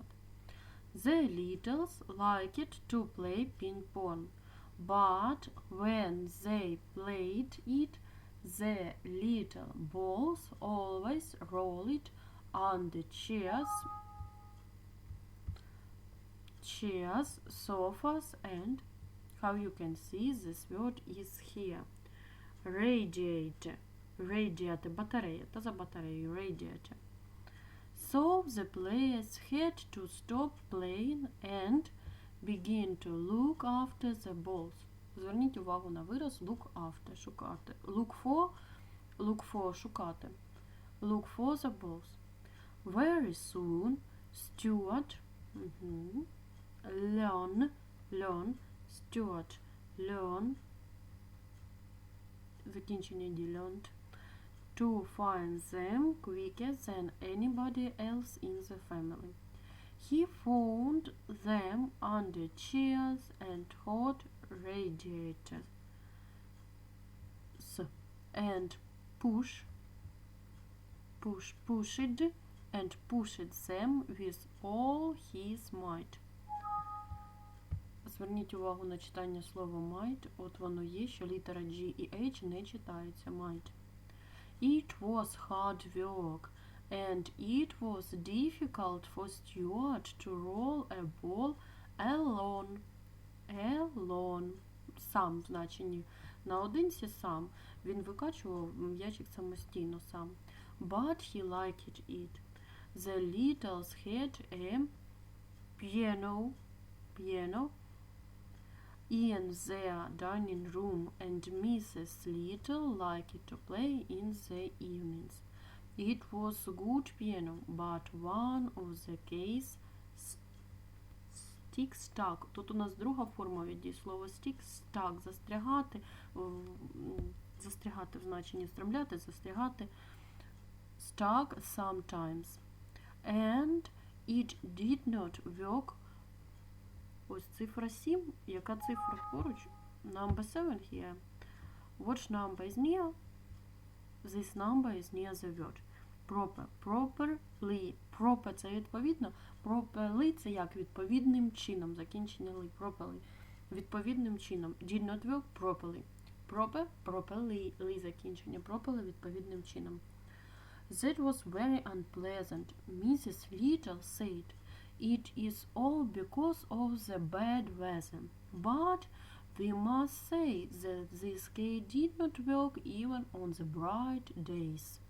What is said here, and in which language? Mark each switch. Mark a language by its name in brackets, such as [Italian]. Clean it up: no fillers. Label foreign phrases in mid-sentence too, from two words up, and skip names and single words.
[English] The Littles liked to play ping pong, but when they played it, the little balls always rolled on the chairs, sofas, and how you can see this word is here. Radiator. Radiator, [Russian] батарея. Это за батарею. [English] Radiator. So the players had to stop playing and begin to look after the balls. [Ukrainian] Зверніть увагу на вираз [English] look after, [Ukrainian] шукати. [English] Look for, шукати. Look for the balls. Very soon Stuart Stuart learned закінчення D learned to find them quicker than anybody else in the family. He found them under chairs and hot radiators and pushed them with all his might. [Ukrainian] Зверніть увагу на читання слова might. От воно є, що літера G і H не читаються. [English] Might. It was hard work, and it was difficult for Stuart to roll a ball alone. [Ukrainian] Сам в значенні. Наодинці сам. Він викачував м'ячик самостійно сам. [English] But he liked it. The Littles had a piano in their dining room, and Mrs. Little liked to play in the evenings. It was a good piano, but one of the keys stuck. [Ukrainian] Тут у нас друга форма від дієслова [English] stick, stuck, [Ukrainian] застрягати, застрягати в значенні стремляти, застрягати, [English] stuck sometimes. And it did not work. [Ukrainian] Ось цифра 7. Яка цифра поруч? [English] Number 7 here. Which number is near? This number is near the word. Proper. Properly. Proper – [Ukrainian] це відповідно. Properly – це як? Відповідним чином. Закінчення ли. Properly. Відповідним чином. [English] Did not work properly. Proper. Properly. [Ukrainian] Ли закінчення. Properly – відповідним чином. [English] That was very unpleasant. Mrs. Little said. It is all because of the bad weather. But we must say that this key did not work even on the bright days.